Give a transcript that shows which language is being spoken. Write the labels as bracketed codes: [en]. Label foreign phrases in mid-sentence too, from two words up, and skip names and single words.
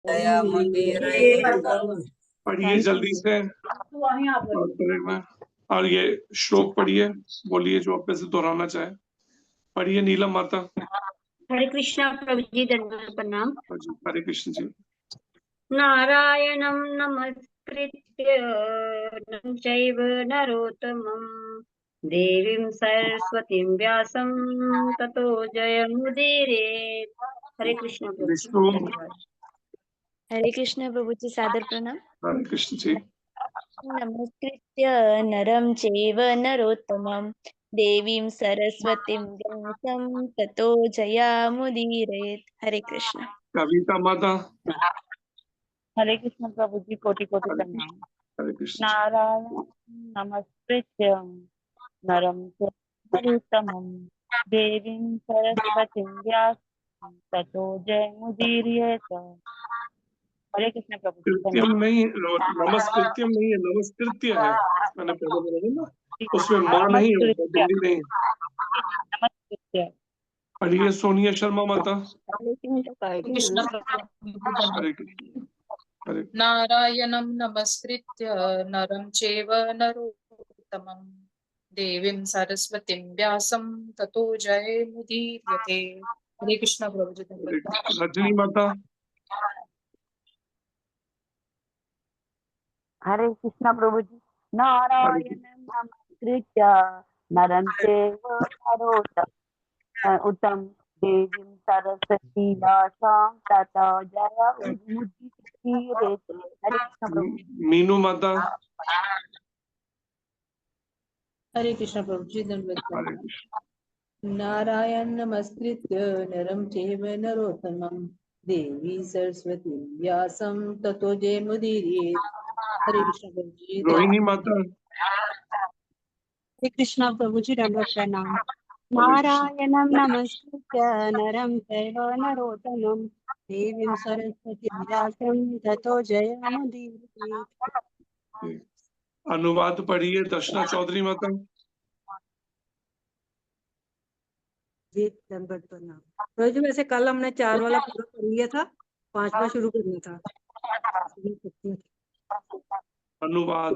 [hi] पढ़िए जल्दी से और में। और ये श्लोक पढ़िए, बोलिए जो आप से दोहराना चाहे। पढ़िए नीलम माता। हरे कृष्णा प्रभु जी, दंडवत प्रणाम। हरे कृष्ण जी। [sa] नारायणं नमस्कृत्य नरं चैव नरोत्तमं देवीं सरस्वतीं व्यासं ततो जयमुदीरयेत्। [hi] हरे कृष्ण प्रभु जी, विष्णु। धन्यवाद। हरे कृष्ण प्रभु जी, सादर प्रणाम। हरे कृष्ण जी। [sa] नमस्कृत्य नरं चैव नरोत्तमं देवीं सरस्वतीं व्यासं ततो जयामुदीरयेत्। [hi] हरे कृष्ण। कविता माता। हरे कृष्ण प्रभु जी, कोटि कोटि प्रणाम। हरे कृष्ण। [sa] नारायण नमस्कृत्य नरं चैव नरोत्तमं देवीं सरस्वतीं व्यासं ततो जयमुदीरयेत्। [hi] हरे कृष्ण प्रभु जी। कृत्यम नहीं, नमस्कृत्यम नहीं है, नमस्कृत्य है। मैंने पहले बोला ना, उसमें माँ नहीं होता, दिल्ली नहीं। नमस्कृत्य। पढ़िए सोनिया शर्मा माता। कृष्ण हरे कृष्ण। हरे [sa] नारायणं नमस्कृत्य नरं चैव नरोत्तमं देवीं सरस्वतीं व्यासं ततो जयमुदीरयते। [hi] हरे कृष्ण प्रभु जी। रजनी माता। हरे कृष्ण प्रभु जी। [sa] नारायण नमस्कृत्य नरं चैव नरोत्तमं देवीं सरस्वती व्यासं ततो जयमुदीरयेत्। [hi] हरे कृष्ण प्रभु जी। मीनू माता। हरे कृष्ण प्रभु जी, धन्यवाद। हरे कृष्ण। [sa] नारायण नमस्कृत्य नरं चैव नरोत्तमं देवी सरस्वती व्यासं ततो जयमुदीरयेत्। [hi] हरे कृष्ण प्रभु जी। रोहिणी माता। हरे कृष्ण प्रभु जी, दंडवत प्रणाम। हरे कृष्ण। [sa] नारायणं नमस्कृत्य नरं चैव नरोत्तमं देवीं सरस्वतीं व्यासं ततो जयमुदीरयेत्। [hi] अनुवाद पढ़िए दर्शना चौधरी माता। जी दंडवत प्रणाम। प्रभु जी, वैसे कल हमने 4 वाला पूरा कर लिया था, 5वां शुरू करना था। अनुवाद।